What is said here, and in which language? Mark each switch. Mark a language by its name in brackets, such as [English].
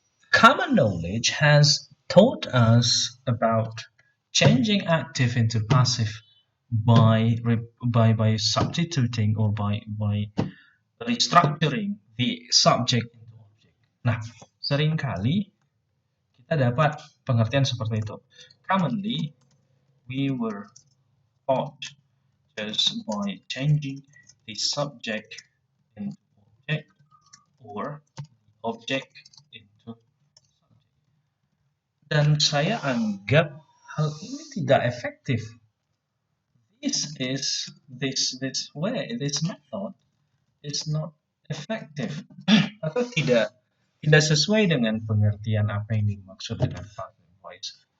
[English] Common knowledge has taught us about changing active into passive by substituting or by restructuring the subject into object. [Indonesian] Nah, seringkali kita dapat pengertian seperti itu. [English] Commonly, we were taught just by changing the subject into object or object into subject. [Indonesian] Dan saya anggap hal ini tidak efektif. [English] This method is not effective [Indonesian] atau tidak sesuai dengan pengertian apa yang dimaksud dengan [English] passive voice.